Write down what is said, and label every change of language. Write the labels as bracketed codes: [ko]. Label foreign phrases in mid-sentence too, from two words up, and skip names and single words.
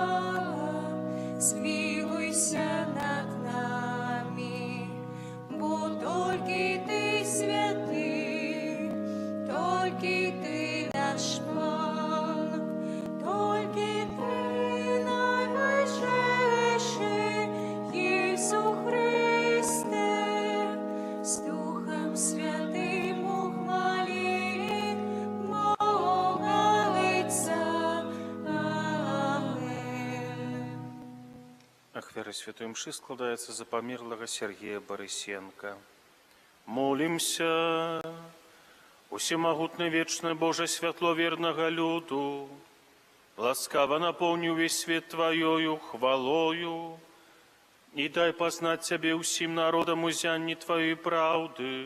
[uk] змилуйся над нами, бо тільки Ти святий, тільки Ти наш Пан, тільки Ти найвищий, Ісус Христе, з Духом Святим у хвалі Бога Отця. Амен. [be] Ахвяра святой мши складаецца за памерлага Сергея Барысенка. Молімся. Усемагутны вечны Боже, святло вернага люду, ласкава напоўні ўвесь свет Тваёю хвалою і дай пазнаць Цябе ўсім народам узянні Тваёй праўды.